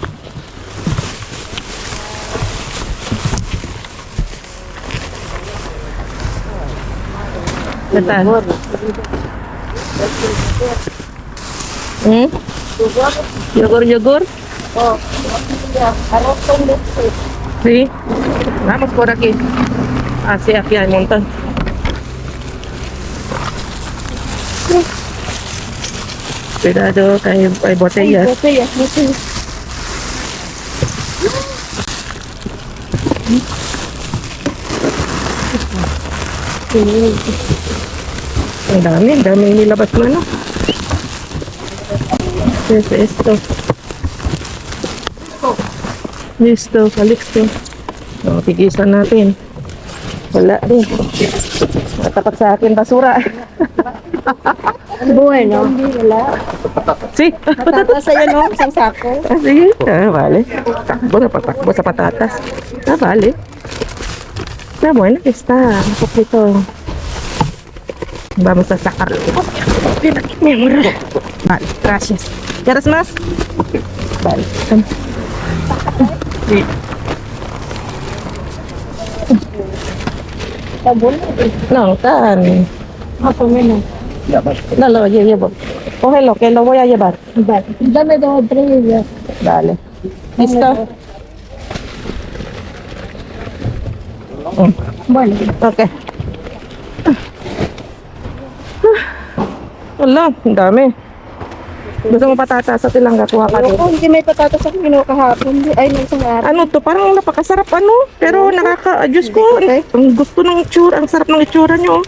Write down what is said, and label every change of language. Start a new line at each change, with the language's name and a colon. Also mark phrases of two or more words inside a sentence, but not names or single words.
Indonesian: Bentar.
Spanish: Yogur.
Indonesian: Oh, ya, harus tunggu.
Spanish: Sí. Vamos por aquí. Aquí hay un montón. Cuidado, que hay botellas. Botella, botella.
Filipino: Ang dami nilabas mo,
Spanish: no? Esto. Listo, Calixto.
Filipino: Tigisan natin. Wala din. Matapat sa akin basura.
Spanish: Bueno, wala. Si,
Filipino: Matata sa'yo, no? Isang sako. sige. Vale. Patakbo sa patatas.
Spanish: Vale. Bueno, está un poquito. Vamos a sacarlo. Mi amor. Vale, gracias. ¿Quieres más? Vale. Sí.
Filipino: Tabon.
Spanish: No, tan.
Filipino: Ako menos.
Spanish: No, lo llevo. Cógelo, que lo voy a llevar. Vale. Dame 2 o 3 ya. Dale. ¿Listo? Bueno.
Filipino: Ok. Wala, ang dami. Gusto mo patatas sa tilangga, kuha ka din. Ako, hindi may patatas ako kinuha kahapon. Ay, may isang araw. Ano to, parang napakasarap ano, pero Diyos ko, ang gusto ng itsura, ang sarap ng itsura nyo.